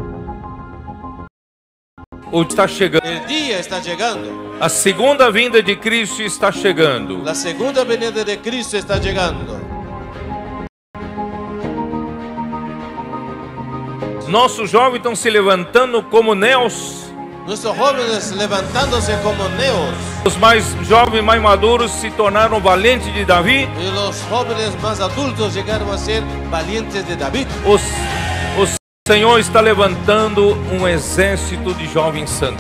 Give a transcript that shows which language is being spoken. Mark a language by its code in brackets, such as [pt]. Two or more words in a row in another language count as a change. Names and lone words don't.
[pt] Está chegando. [es] El día está llegando. [pt] A segunda vinda de Cristo está chegando. [es] La segunda venida de Cristo está llegando. [pt] Nossos jovens estão se levantando como neos. [es] Nuestros jóvenes levantándose como neos. [pt] Os mais jovens, mais maduros se tornaram valentes de Davi. [es] Y los jóvenes más adultos llegaron a ser valientes de David. [pt] O Senhor está levantando um exército de jovens santos.